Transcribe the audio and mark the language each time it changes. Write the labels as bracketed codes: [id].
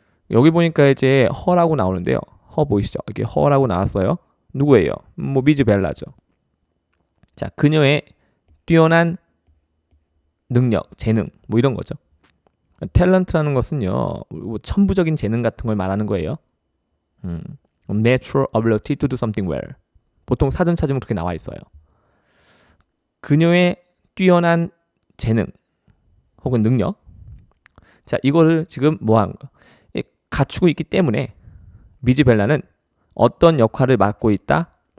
[ko] 여기 보니까 이제 허라고 나오는데요. 허 보이시죠? 이렇게 허라고 나왔어요. 누구예요? 미즈 벨라죠. 자, 그녀의 뛰어난 능력, 재능, 이런 거죠. 탤런트라는 것은요, 천부적인 재능 같은 걸 말하는 거예요. [en] Natural ability to do something well. [ko] 보통 사전 찾으면 그렇게 나와 있어요. 그녀의 뛰어난 재능 혹은 능력. 자, 이거를 지금 갖추고 있기 때문에 미즈 벨라는 어떤 역할을 맡고 있다?